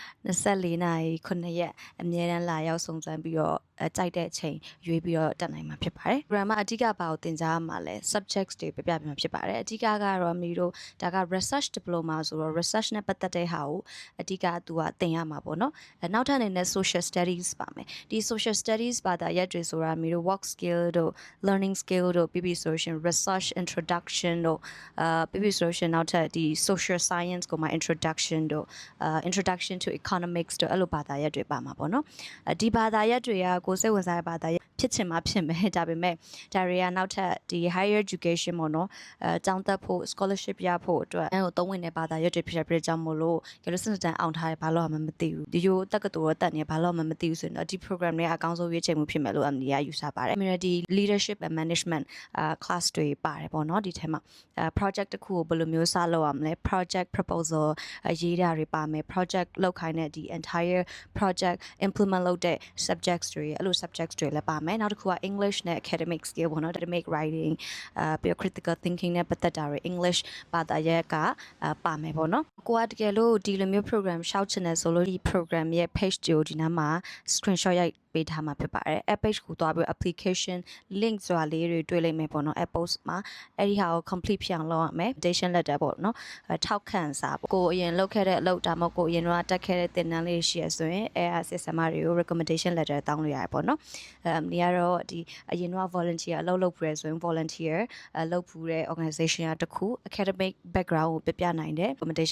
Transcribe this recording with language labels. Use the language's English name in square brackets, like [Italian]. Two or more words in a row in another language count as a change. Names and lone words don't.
[Burmese] 24 နာရီ9ရက်အမြဲတမ်းလာရောက်စုံစမ်းပြီးတော့ကြိုက်တဲ့အချိန်ရွေးပြီးတော့တက်နိုင်မှာဖြစ်ပါတယ် grammar အဓိကဘာကိုသင်ကြားရမှာ လဲ subjects တွေပြပြမှာဖြစ်ပါတယ်အဓိကကတော့မီတို့ဒါက [English] research diploma [Burmese] ဆိုတော့ research နဲ့ပတ်သက်တဲ့ဟာကိုအဓိကသူကသင်ရမှာပေါ့နော်နောက်ထပ်အနေနဲ့ [English] social studies [Burmese] ပါမယ်ဒီ [English] social studies [Burmese] ဘာသာရပ်တွေဆိုတာမီတို့ [English] work skill [Burmese] တို့ [English] learning skill [Burmese] တို့ပြီးပြီးဆိုရှင် [English] research introduction [Burmese] တို့ပြီးပြီးဆိုရှင်နောက်ထပ်ဒီ [English] social science [Burmese] ကိုမှ introduction တို့ [English] introduction to economics [Burmese] တို့အဲ့လိုဘာသာရပ်တွေပါမှာပေါ့နော်ဒီဘာသာရပ်တွေကကိုစိတ်ဝင်စားတဲ့ဘာ သာရပ်ဖြစ်ချင်မှဖြစ်မယ်ဒါပေမဲ့ဒါတွေကနောက်ထပ်ဒီ [English] higher education [Burmese] ပေါ့နော်ကျောင်းတက်ဖို့ scholarship ရဖို့အတွက်အဲ့ကိုသုံးဝင်တဲ့ဘာသာရပ်တွေဖြစ်တဲ့ကြောင့်မို့လို့ကျလို့စနတန်အောင်ထားတယ်ဘာလို့မှမသိဘူးဒီလိုတက္ကသိုလ်တော့တက်နေဘာလို့မှမသိဘူးဆိုရင်တော့ဒီ program တွေကအကောင်းဆုံးရွေးချယ်မှုဖြစ်မယ်လို့အမလီကယူဆပါတယ် [English] community leadership and management class [Burmese] တွေပါတယ်ပေါ့နော်ဒီထဲမှာproject တစ်ခုကိုဘယ်လိုမျိုးစလုပ်ရမလဲ [English] project proposal [Burmese] ရေး တာတွေပါမယ် project လုပ်ခိုင်းတဲ့ဒီ [English] entire project implement [Burmese] လုပ်တဲ့ subjects တွေအဲ့လို subjects တွေလည်းပါမယ်နောက်တစ်ခုက English နဲ့ [English] academic skill [Burmese] ပေါ့နော် [English] academic writing [Burmese] ပြီးတော့ [English] critical thinking [Burmese] နဲ့ပတ်သက်တာတွေ English ဘာသာရပ်ကပါမယ်ပေါ့နော်ကိုကတကယ်လို့ဒီလိုမျိုး program ရှောက်ချင်တယ်ဆိုလို့ဒီ program ရဲ့ page ကိုဒီနားမှာ screenshot ရိုက်ပေးထား မှာဖြစ်ပါတယ် [English] app page [Burmese] ကိုသွားပြီး [English] application link [Burmese] ဆိုတာလေးတွေတွေ့လိမ့်မယ်ပေါ့နော် [English] app post [Burmese] မှာအဲ့ဒီဟာကို complete ဖြစ်အောင်လုပ်ရမယ် [English] invitation letter [Burmese] ပေါ့နော်ထောက်ခံစာပေါ့ကိုအရင်လုပ်ခဲ့တဲ့အလုပ်ဒါမှမဟုတ်ကိုအရင်တော့တက်ခဲ့တဲ့သင်တန်းလေးရှိ ရဆိုရင်အဲ့အစစ်ဆမတွေကို [English] recommendation letter [Burmese] တောင်းလို့ရတယ်ပေါ့နော်ဒီကတော့ဒီအရင်တော့ volunteer အလုပ်လုပ်ပြီးရဆိုရင် volunteer လုပ်ဖူးတဲ့ organization တစ်ခု [English] academic background [Burmese] ကိုပြပြနိုင်တဲ့ recommendation